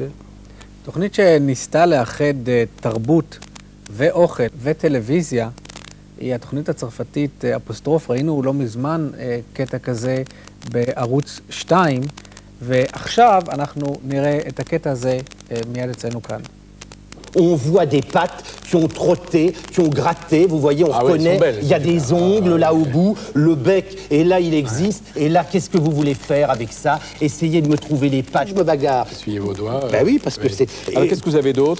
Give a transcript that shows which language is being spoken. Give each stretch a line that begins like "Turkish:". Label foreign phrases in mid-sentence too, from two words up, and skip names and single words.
Hebrew: תוכנית שניסתה לאחד תרבות ואוכל וטלוויזיה היא התוכנית הצרפתית אפוסטרוף. ראינו לא מזמן קטע כזה בערוץ 2, ועכשיו אנחנו נראה את הקטע הזה מיד אצלנו כאן.
French: On voit des pattes qui ont trotté, qui ont gratté, vous voyez, on reconnaît, il y a des ongles là au bout, le bec, et là il existe, et là qu'est-ce que vous voulez faire avec ça? Essayez de me trouver les pattes, je me bagarre. Essuyez vos doigts. Ben oui, parce que c'est... Alors qu'est-ce que vous avez d'autre?